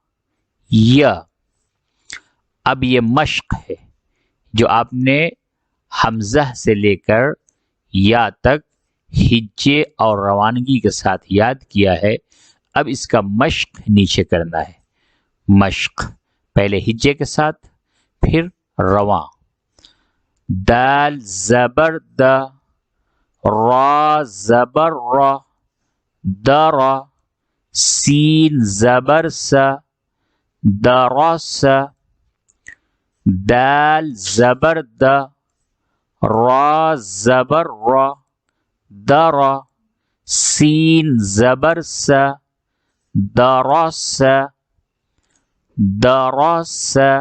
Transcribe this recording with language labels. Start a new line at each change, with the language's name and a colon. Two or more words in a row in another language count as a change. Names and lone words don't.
Urdu: اب یہ مشق ہے جو آپ نے حمزہ سے لے کر یا تک ہجے اور روانگی کے ساتھ یاد کیا ہے. اب اس کا مشق نیچے کرنا ہے. مشق پہلے ہجے کے ساتھ پھر رواں. دال زبر دا را زبر را درا سین زبر سا درس دال زبر دا را زبر را درا سین زبر سا درس درس